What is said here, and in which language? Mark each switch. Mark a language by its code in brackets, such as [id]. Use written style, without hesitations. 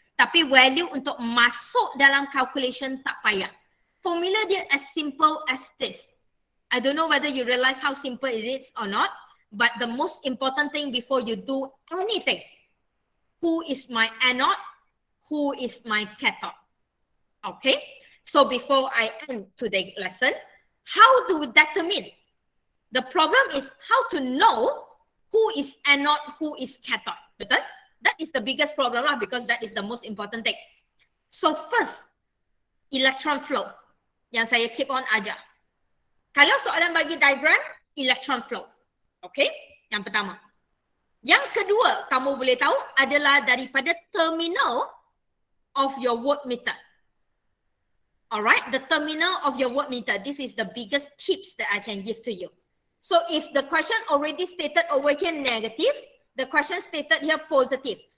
[ms] Tapi value untuk masuk dalam calculation tak payah. [en] Formula [ms] dia [en] as simple as this. I don't know whether you realize how simple it is or not, but the most important thing before you do anything, who is my anode, who is my cathode? Okay, so before I end today's lesson, how do we determine? The problem is how to know who is anode, who is cathode. [ms] Betul? [en] That is the biggest problem lah, because that is the most important thing. So first, electron flow [ms] yang saya [en] keep on [ms] ajar. Kalau soalan bagi diagram, electron flow. Okay, yang pertama. Yang kedua, kamu boleh tahu adalah daripada [en] terminal of your voltmeter. Alright, the terminal of your voltmeter. This is the biggest tips that I can give to you. So if the question already stated over here negative, the question stated here positive.